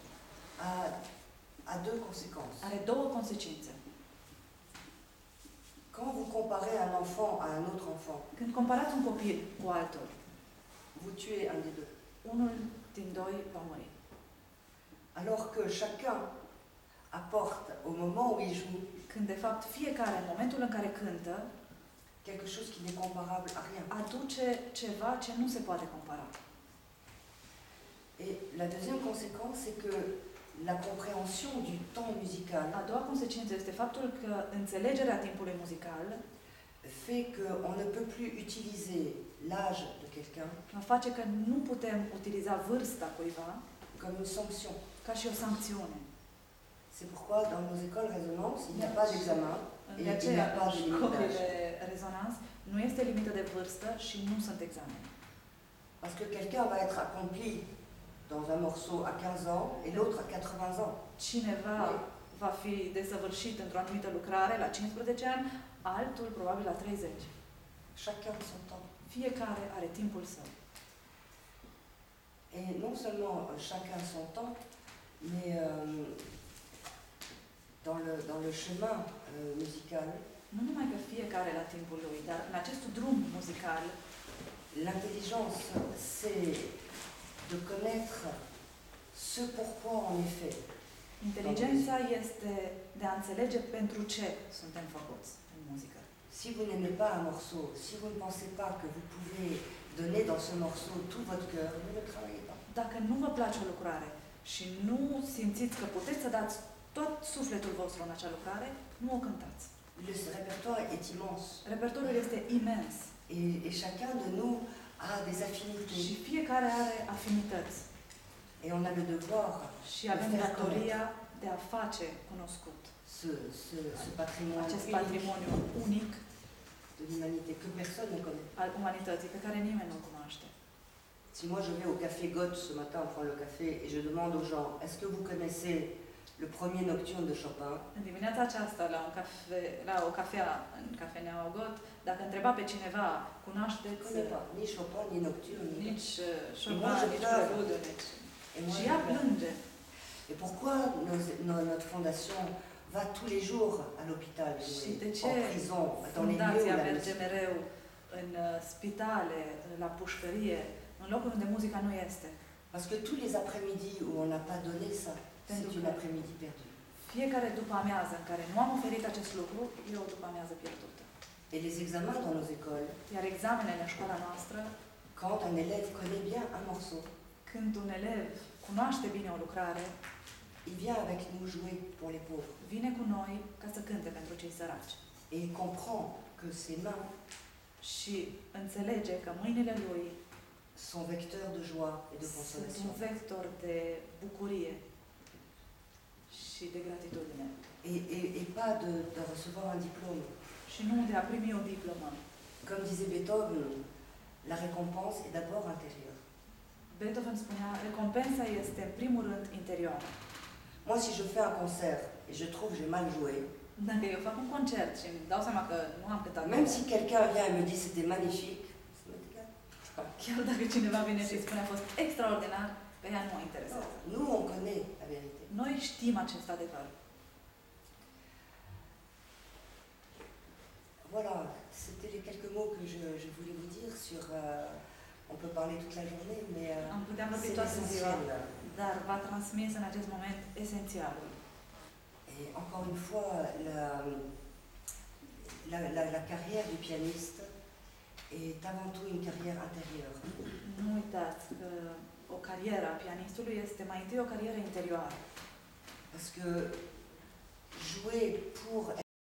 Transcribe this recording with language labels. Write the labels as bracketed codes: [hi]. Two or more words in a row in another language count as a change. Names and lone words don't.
[fr] a deux conséquences. [ro] are două consecințe. [fr] Quand vous comparez un enfant à un autre enfant, [ro] Când comparați un copil cu altul, [fr] vous tuez un des deux. [ro] unul din doi va muri. [fr] Alors que chacun apporte au moment où il joue [ro] Când de fapt fiecare, în momentul în care cântă, [fr] quelque chose qui n'est comparable à rien. [ro] aduce ceva ce nu se poate compara. [fr] Et la deuxième conséquence, c'est que la compréhension du temps musical [ro] A doua consecință este faptul că înțelegerea timpului muzical [fr] fait qu'on ne peut plus utiliser l'âge de quelqu'un [ro] face că nu putem utiliza vârsta cuiva [fr] comme une sanction. [ro] ca și o sancțiune. [fr] C'est pourquoi dans nos écoles résonance, il n'y a pas d'examen et [ro] De [fr] il [ro] aceea, [fr] n'y a pas [ro] în [fr] de limite d'âge. [ro] școlile rezonanță nu este limită de vârstă și nu sunt examene. [fr] Parce que quelqu'un va être accompli dans un morceau à 15 ans et l'autre à 80 ans. [ro] Cineva va fi desăvârșit într-o anumită lucrare la 15 ani, altul probabil la 30. [fr] Chacun son temps. [ro] Fiecare are timpul său. [fr] Et non seulement chacun son temps, mais dans le chemin musical, [ro] Nu numai că fiecare la timpul lui, dar în acest drum muzical, [fr] l'intelligence, c'est de connaître ce pourquoi on est fait. [ro] inteligența este de a înțelege pentru ce suntem făcuți în muzică. [fr] Si vous n'aimez pas un morceau, si vous ne pensez pas que vous pouvez donner dans ce morceau tout votre cœur, ne le travaillez pas. [ro] Dacă nu vă place o lucrare și nu simțiți că puteți să dați tot sufletul vostru în acea lucrare, nu o cântați. [fr] Le répertoire est immense. [ro] Repertoriul este imens [fr] Et chacun de nous a des [ro] și [fr] affinités. [ro] fiecare are afinități [fr] Et on a le devoir [ro] și avem datoria de a face cunoscut [fr] ce patrimoine [ro] acest [fr] unique [ro] patrimoniu unic [fr] de l'humanité que personne ne connaît. [ro] al umanității, pe care nimeni nu-l cunoaște. [fr] Si moi je vais au café Goethe ce matin, on prend le café, et je demande aux gens, est-ce que vous connaissez le premier nocturne de Chopin? [ro] În dimineața aceasta, la o cafea, în cafeneaua Got, dacă întreba pe cineva, [fr] Je [ro] cunoașteți [fr] ne connais pas ni Chopin, ni Nocturne, ni... [ro] nici [fr] Et moi, [ro] Chopin, [fr] je [ro] nici [fr] pleure. [ro] Prelude, nici... [fr] Et moi, [ro] Și [fr] je [ro] ea [fr] pleure. [ro] plânge. [fr] Et pourquoi notre fondation va tous les jours à l'hôpital, [ro] Și de ce [fr] en prison, dans les lieux où [ro] fundația [fr] la [ro] merge [fr] musique... [ro] mereu în spitale, la pușcărie, în locuri unde muzica nu este? [fr] Parce que tous les après-midi où on n'a pas donné ça, c'est une après-midi perdue. [ro] Fiecare după amiază în care nu am oferit acest lucru, e o după amiază pierdută. [fr] Et les examens dans nos écoles, [ro] Iar examenele în școala noastră, [fr] quand un élève connaît bien un morceau, [ro] când un elev cunoaște bine o lucrare, [fr] il vient avec nous jouer pour les pauvres. [ro] vine cu noi ca să cânte pentru cei săraci. [fr] Et il comprend que ses mains [ro] Și înțelege că mâinile lui [fr] sont vecteurs de joie et de [ro] sunt [fr] consolation. [ro] un vector de bucurie și de gratitudine. [fr] Et pas de recevoir un diplôme. [ro] Și nu de a primi o diplomă. [fr] Comme disait Beethoven, la récompense est d'abord intérieure. [ro] Beethoven spunea, recompensa este în primul rând interioară. [fr] Moi, si je fais un concert et je trouve que j'ai mal joué, [ro] Dacă eu fac un concert și îmi dau seama că nu am cântat [fr] même [ro] bine, [fr] si quelqu'un vient et me dit c'était magnifique, ça m'est égal. [ro] chiar dacă cineva vine și îi spune a fost extraordinar, pe ea nu mă interesează. [fr] Nous, on connaît la vérité. [ro] Noi știm acest adevăr. [fr] Voilà, c'était les quelques mots que je voulais vous dire sur... on peut parler toute la journée, mais [ro] Am putea vorbi [fr] c'est [ro] toată ziua, [fr] essentiel. [ro] dar v-a transmis în acest moment esențialul. [fr] Et encore une fois, la carrière du pianiste est avant tout une carrière intérieure. [ro] Nu uitați că o carieră a pianistului este mai întâi o carieră interioară. [fr] Parce que jouer pour